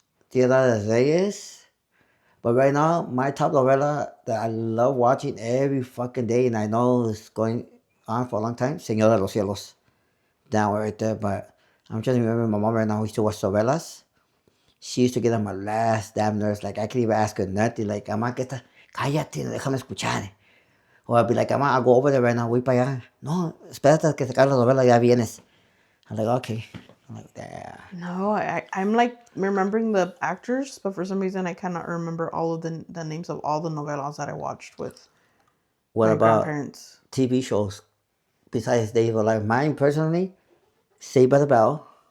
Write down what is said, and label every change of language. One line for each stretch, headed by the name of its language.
English: Tierra de Reyes. But right now, my top novela that I love watching every fucking day, and I know it's going on for a long time, Señor de los Cielos. That one right there. But I'm just remembering my mom right now, we used to watch novelas. She used to get on my last damn nerves. Like, I could even ask her nothing.
Spanish: Like, Amá, ¿qué está? Cállate, déjame escuchar.
English: Or I'd be like, Amá, I'll go over there right now,
Spanish: voy para allá. No, espérate que se acabe la novela, ya vienes.
English: I'm like, okay. I'm like, damn. no, I'm like remembering the actors, but for some reason I cannot remember all of the names of all the novelas that I watched with What my about grandparents. TV shows besides Days of Our Life? Mine, personally, Saved by the Bell,